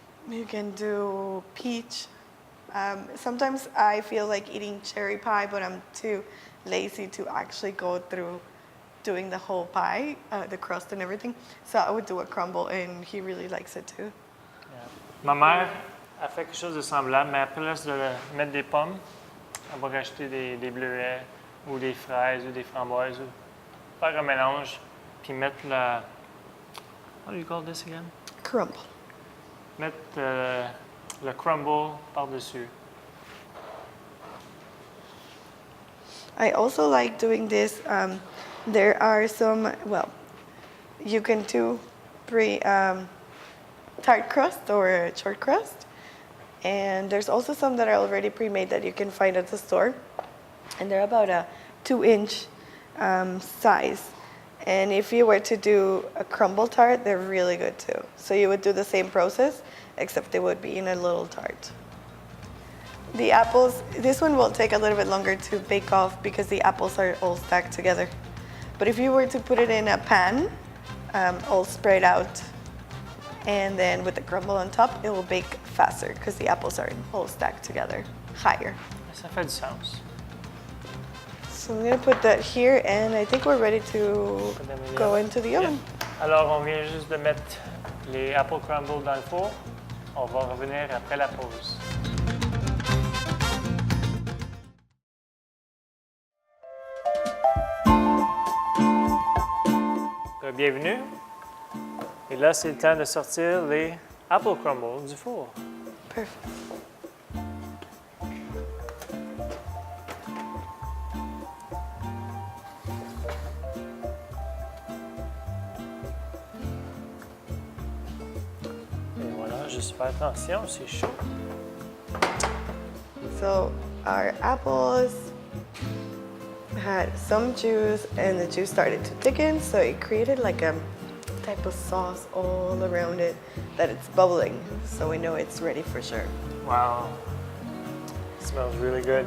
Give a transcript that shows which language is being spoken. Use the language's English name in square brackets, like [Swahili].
[English] You can do peach. Sometimes I feel like eating cherry pie, but I'm too lazy to actually go through doing the whole pie, the crust and everything. So I would do a crumble, and he really likes it too. Yeah. [French] Ma mère a fait quelque chose de semblable, mais à place de mettre des pommes, elle va rajouter des bleuets ou des fraises ou des framboises, ou faire un mélange, puis mettre la... [English] What do you call this again? Crumble. [French] Mettre le crumble par-dessus. [English] I also like doing this. There are some, well, you can do tart crust or short crust. And there's also some that are already pre-made that you can find at the store. And they're about a 2-inch size. And if you were to do a crumble tart, they're really good too. So you would do the same process, except they would be in a little tart. The apples, this one will take a little bit longer to bake off because the apples are all stacked together. But if you were to put it in a pan, all spread out, and then with the crumble on top, it will bake faster because the apples are all stacked together, higher. [French] Ça fait du sens. [English] So I'm going to put that here, and I think we're ready to go into the oven. Yeah. [French] Alors, on vient juste de mettre les apple crumble dans le four. On va revenir après la pause. Bienvenue. Et là, c'est le temps de sortir les apple crumbles du four. [English] Perfect. [French] Et voilà, juste faire attention, c'est chaud. [English] So our apples had some juice and the juice started to thicken, so it created like a type of sauce all around it that it's bubbling, so we know it's ready for sure. Wow. It smells really good.